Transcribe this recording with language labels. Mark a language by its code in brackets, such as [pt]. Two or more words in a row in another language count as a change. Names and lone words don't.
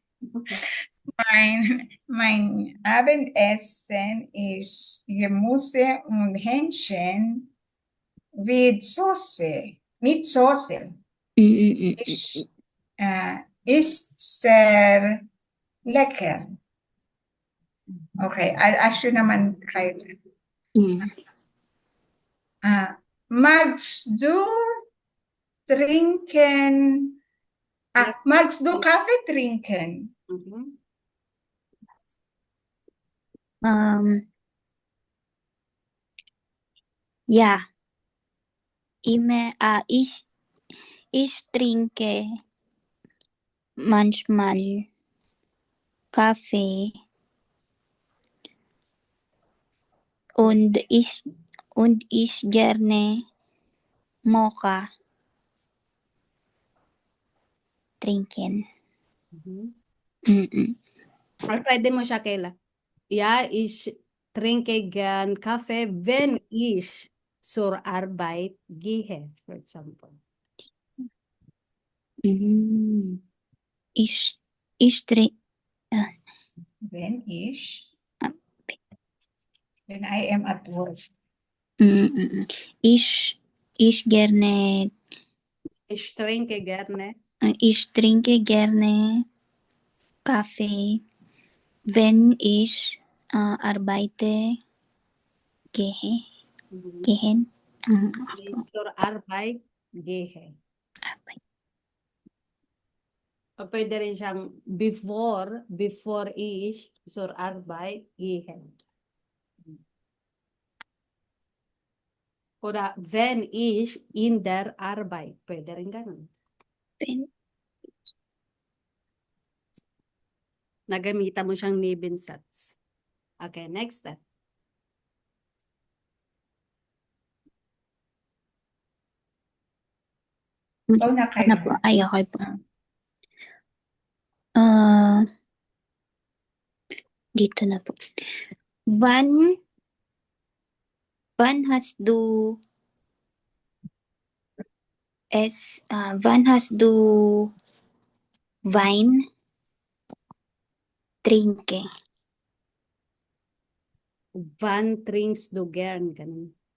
[de] Mein Abendessen ist Gemüse und Hähnchen mit Soße. Mit Soße. Ist sehr lecker. [tl] Okay, asyo naman kayo. [de] Magst du trinken? Magst du Kaffee trinken? Mhm. Ja. Ich trinke manchmal Kaffee und ich gerne Mocha trinken. [tl] Or pwede mo siya, Kayla. [de] Ja, ich trinke gern Kaffee, wenn ich zur Arbeit gehe, [en] for example. [de] Ich trinke [en] When I am at work. [de] Ich gerne Ich trinke gerne Kaffee, wenn ich arbeite gehen. wenn ich zur Arbeit gehe. [tl] O pwede rin siyang before [de] ich zur Arbeit gehe. Oder wenn ich in der Arbeit. [tl] Pwede rin ganun. Nagamita mo siyang Nebensatz. [en] Okay, next step. [tl] Na kayo. Okay po. Dito na po. [de] Wann hast du Wein trinke? Wann trinkst du gern? Ganun.